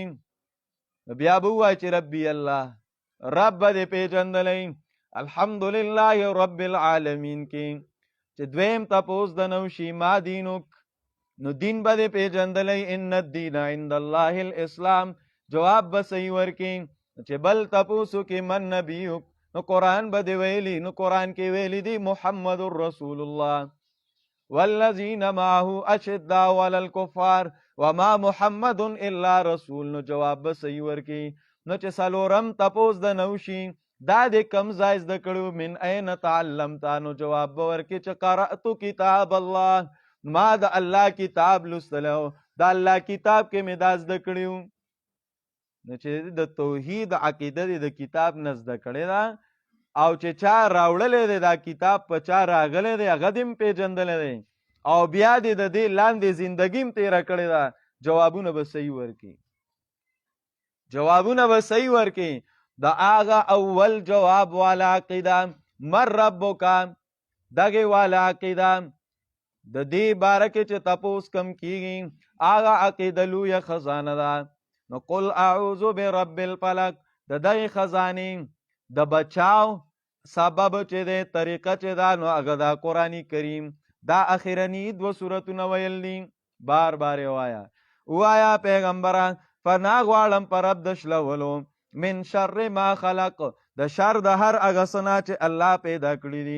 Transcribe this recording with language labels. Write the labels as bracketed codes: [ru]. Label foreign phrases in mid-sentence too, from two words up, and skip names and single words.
[ps] بیا به ووایي چې [ar] ربي الله، [ps] رب به دې پیژندلی [ar] الحمدلله رب العالمین [ps] کې. چې دویم تپوس د نه وشي [ar] ما دینک، [ps] نو دین به دې پیژندلی [ar] ان الدین عند الله الاسلام، [ps] جواب به صحیح ورکي. چې بل تپوسو کې [ar] من نبیک، [ps] نو قرآن به دې ویلی، نو قرآن کې ویلی دی [ar] محمد رسول الله والذین معه اشداء علی الکفار وما محمد الا رسول، [ps] نو جواب به صحیح ورکي. نو چې څلورم تپوس د نه وشي دا دې کم ځای زده کړو [ar] من این تعلمتا، [ps] نو جواب به ورکي چې [ar] قرأت کتاب الله، [ps] ما د الله کتاب لوستلو، د الله کتاب کې مې دا زده کړي. نو چې د توحید عقیده دې د کتاب نه زده کړې ده، او چې چا راوړلی دی دا کتاب، په چا راغلی دی هغه دې هم پیژندلی دی، او بیا دې د دې لاندې زندګي هم تېره کړې ده، جوابونه به صحیح ورکړي، جوابونه به صحیح ورکړي. د هغه اول جواب والا عقیده [ar] من ربک، [ps] دغې والا عقیده د دې باره کې چې تپوس کم کېږي هغه عقیده لویه خزانه ده. [ar] نو قل اعوذ برب الفلق، [ps] د دغې خزانې د بچاو سبب چې دی، طریقه چې ده، نو هغه دا قرآن کریم، دا اخرني دوه سورتونه ویل دي. بار بار وایا، وایا پیغمبره پناه غواړم پر رب د شلولو [ar] من شر ما خلق، [ps] د شر د هر هغه څه نه چې الله پیدا کړي دي.